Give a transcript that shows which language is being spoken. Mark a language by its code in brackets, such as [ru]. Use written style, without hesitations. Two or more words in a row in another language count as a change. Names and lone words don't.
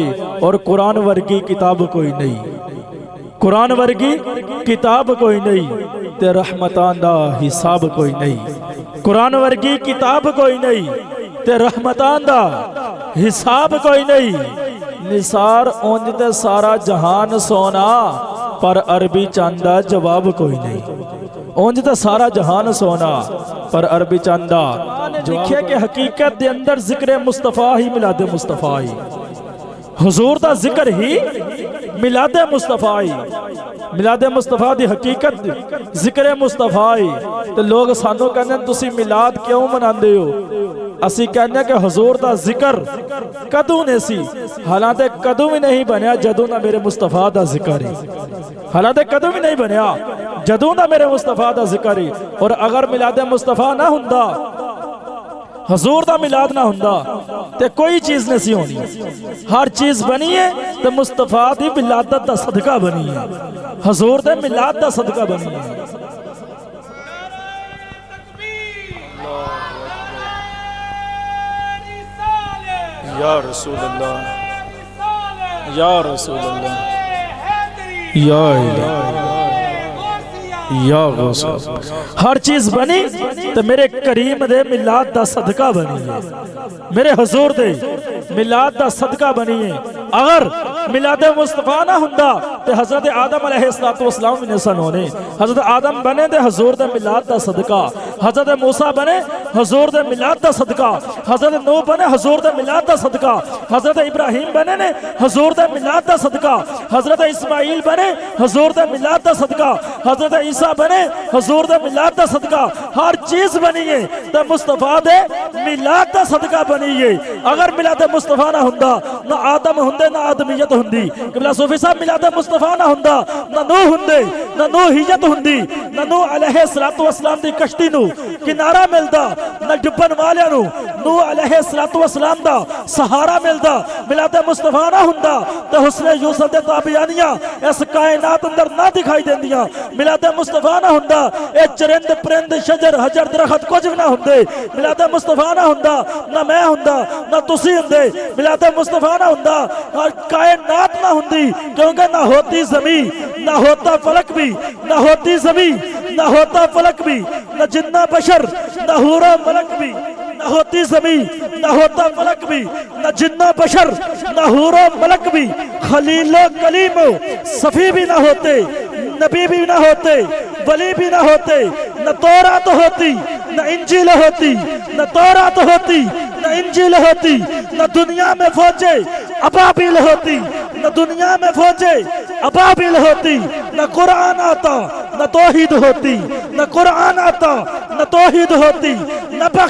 [pa] اور قرآن ورگی کتاب کوئی نہیں، قرآن ورگی کتاب کوئی نہیں، تے رحمتان دا حساب کوئی نہیں، قرآن ورگی کتاب کوئی نہیں، تے رحمتان دا حساب کوئی نہیں۔ نثار اونج تے سارا جہان سونا، پر عربی چاندہ جواب کوئی نہیں، اونج تے سارا جہان سونا پر عربی چاندہ لکھے کہ حقیقت دے اندر ذکر مصطفیٰ ہی میلاد مصطفیٰ ہی، حضور دا ذکر ہی میلاد مصطفیٰ ہی، میلاد مصطفیٰ دی حقیقت ذکر مصطفیٰ ہی۔ تو لوگ سانو کہنے تسی میلاد کیوں مناندے ہو؟ اسی کہنے کہ حضور دا ذکر کدوں نے سی، حالانکہ کدوں بھی نہیں بنیا جدوں نہ میرے مصطفیٰ دا ذکر ہی، حالانکہ کدوں بھی نہیں بنیا جدوں نہ میرے مصطفیٰ دا ذکر ہی۔ اور اگر میلاد مصطفیٰ نہ ہوندا، حضور دا میلاد نہ ہوندا تے کوئی چیز نہیں سی ہونی، ہر چیز بنی ہے تے مصطفیٰ دی ولادت دا صدقہ بنی ہے، حضور دے میلاد دا صدقہ بنی ہے۔ [ar] یا رسول اللہ، یا رسول اللہ، یا الہ، یا غوث، [pa] ہر چیز بنی تو میرے کریم دے میلاد دا صدقہ بنی ہے، میرے حضور دے میلاد دا صدقہ بنی ہے۔ اگر میلاد مصطفیٰ نہ ہوندا تے حضرت آدم [ar] علیہ السلام [pa] بھی نہیں سن ہونے، حضرت آدم بنے دے حضور دے میلاد دا صدقہ، حضرت موسیٰ بنے حضور دے میلاد دا صدقہ، حضرت نوح بنے حضور دے میلاد دا صدقہ، حضرت ابراہیم بنے نے حضور دے میلاد دا صدقہ، حضرت اسماعیل بنے حضور دے میلاد دا صدقہ، حضرت عیسیٰ بنے حضور دے میلاد دا صدقہ، ہر چیز بنی ہے تے مصطفیٰ دے میلاد دا صدقہ بنی ہے۔ اگر میلاد مصطفیٰ نہ ہوندا نہ آدم ہوندے نہ آدمیت ہوندی، قبلہ صوفی صاحب میلاد مصطفیٰ نہ ہوندا نہ نوح ہوندے نہ نوحیت ہوندی، نہ نوح [ar] علیہ السلام [pa] دی کشتی نو کنارہ ملدا، نہ ڈبن والیاں نو نوح [ar] علیہ السلام [pa] دا سہارا ملدا۔ میلاد مصطفیٰ نہ ہوندا تے حسن یوسف دے تابعانیاں اس کائنات اندر نہ دکھائی دیندیاں۔ میلاد مصطفیٰ نہ ہوندا اے چرند پرند شجر حجر درخت کچھ بھی نہ ہوندے۔ میلاد مصطفیٰ نہ ہوندا نہ میں ہوندا نہ تسی ہوندے۔ میلاد مصطفیٰ نہ ہوندا کائنات نہ ہوندی، [ur] کیونکہ نہ ہوتی زمین نہ ہوتا فلک بھی، نہ ہوتی زمین نہ ہوتا فلک بھی، نہ جنہ بشر نہ حور و ملک بھی، نہ ہوتی زمین نہ ہوتا فلک بھی، نہ جنہ بشر نہ حور و ملک بھی، خلیل و کلیم و صفی بھی نہ ہوتے، نبی بھی نہ ہوتے، ولی بھی نہ ہوتے، نہ تورات ہوتی نہ انجیل ہوتی، نہ تورات ہوتی نہ انجیل ہوتی، نہ دنیا میں فوجیں ابابیل ہوتی، نہ دنیا میں فوجیں ابابیل ہوتی، نہ قرآن آتا نہ توحید ہوتی، نہ قرآن آتا نہ توحید ہوتی، نہ